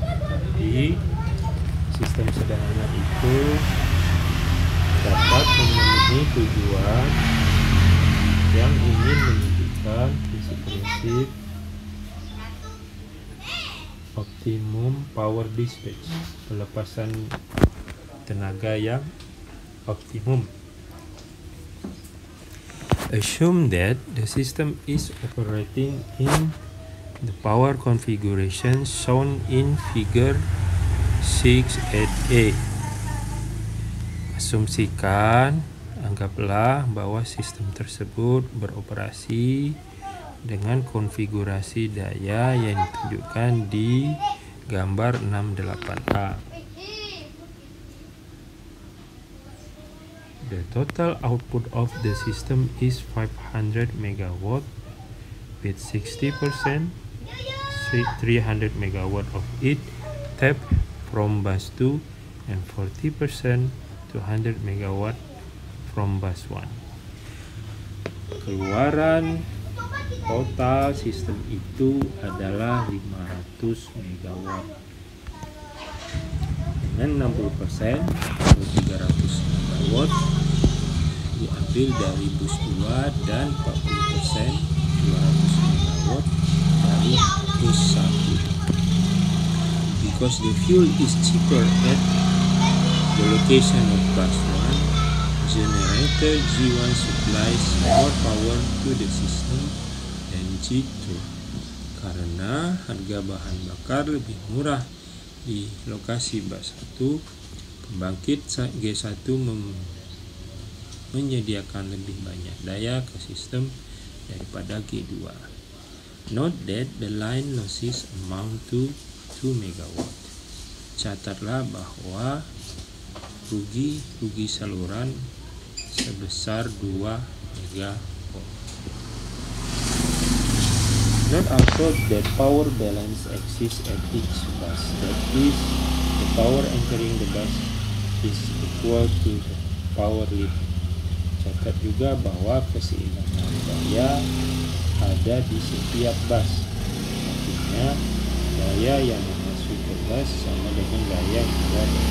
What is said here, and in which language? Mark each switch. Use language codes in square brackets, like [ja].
[id] Jadi, sistem sederhana itu dapat memenuhi tujuan yang ingin menunjukkan prinsip-prinsip optimum power dispatch, pelepasan tenaga yang optimum. [en] Assume that the system is operating in the power configuration shown in figure 6.8a. [id] Asumsikan, anggaplah bahwa sistem tersebut beroperasi dengan konfigurasi daya yang ditunjukkan di gambar 6.8a. [en] The total output of the system is 500 MW with 60%, 300 MW of it tapped from bus 2 and 40%, 200 MW from bus 1. [id] Keluaran total sistem itu adalah 500 MW dengan 60% atau 300 MW diambil dari bus 2 dan 40% 200 MW dari bus 1. [en] Because the fuel is cheaper at the location of bus 1, Later, G1 supplies more power to the system than G2 [id] karena harga bahan bakar lebih murah di lokasi bus 1. Pembangkit G1 menyediakan lebih banyak daya ke sistem daripada G2. [en] Note that the line losses amount to 2 MW. [id] Catatlah bahwa rugi saluran sebesar 2 MW. [en] Note also that power balance exists at each bus. That is, the power entering the bus is equal to the power leaving. [id] Catat juga bahwa keseimbangan daya ada di setiap bus. Artinya, daya yang masuk ke bus sama dengan daya yang keluar.